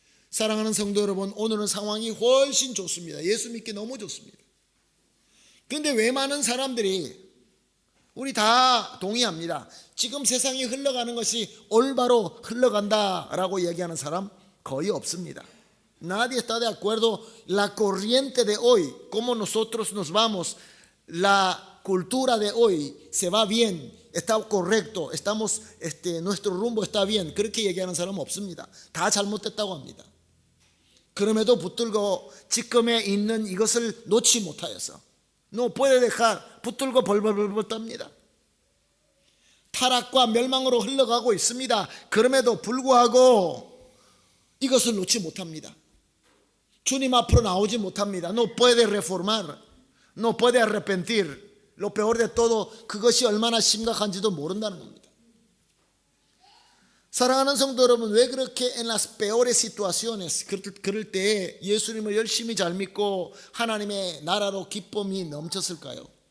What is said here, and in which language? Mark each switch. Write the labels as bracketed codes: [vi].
[ko] 사랑하는 성도 여러분, 오늘은 상황이 훨씬 좋습니다. 예수 믿기 너무 좋습니다. 그런데 왜 많은 사람들이, 우리 다 동의합니다. 지금 세상이 흘러가는 것이 올바로 흘러간다라고 얘기하는 사람 거의 없습니다. [es] Nadie está de acuerdo. La corriente de hoy, cómo nosotros nos vamos, la cultura de hoy se va bien, está correcto, estamos, nuestro rumbo está bien. [ko] 그렇게 얘기하는 사람은 없습니다. 다 잘못됐다고 합니다. 그럼에도 붙들고 지금에 있는 이것을 놓지 못하여서 [es] no puede dejar, [ko] 붙들고 벌벌벌 떱니다. 타락과 멸망으로 흘러가고 있습니다. 그럼에도 불구하고 이것을 놓지 못합니다. 주님 앞으로 나오지 못합니다. [es] No puede reformar, no puede arrepentir. Lo peor de todo, [ko] 그것이 얼마나 심각한지도 모른다는 겁니다. 사랑하는 성도 여러분, 왜 그렇게 [es] en las peores situaciones, [ko] 그럴 때 예수님을 열심히 잘 믿고 하나님의 나라로 기쁨이 넘쳤을까요?